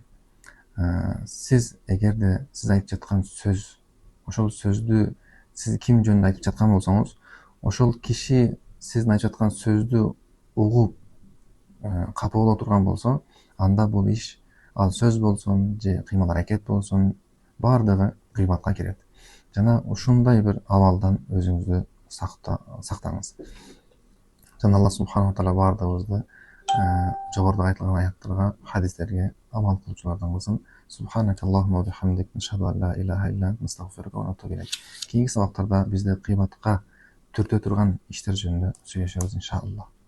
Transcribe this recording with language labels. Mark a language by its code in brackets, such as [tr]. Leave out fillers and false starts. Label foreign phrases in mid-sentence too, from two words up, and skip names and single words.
[ky] Сиз эгерде сиз айтып жаткан сөз, ошол сөздү сиз ким жөнүндө айтып жаткан болсоңуз, ошол киши сиздин айтып жаткан сөздү угуп капа боло турган болсо, анда бул иш, ал сөз болсун же кыймыл аракет болсун, баардыгы гыйбатка кирет. Жана ушундай бир абалдан өзүңүздү сактаңыз. Жана [ar] الله سبحانه تعالى [ky] баардыгыбызды жогоруда айтылган аяттарга, хадистерге амал кылуучулардан кылсын. [ar] سبحانك اللهم وبحمدك نشهد أن لا إله إلا أنت نستغفرك ونتوب إليك. [ky] Кийинки сабактарда бизде гыйбатка түртө турган иштер жөнүндө сүйлөшөбүз иншаллах.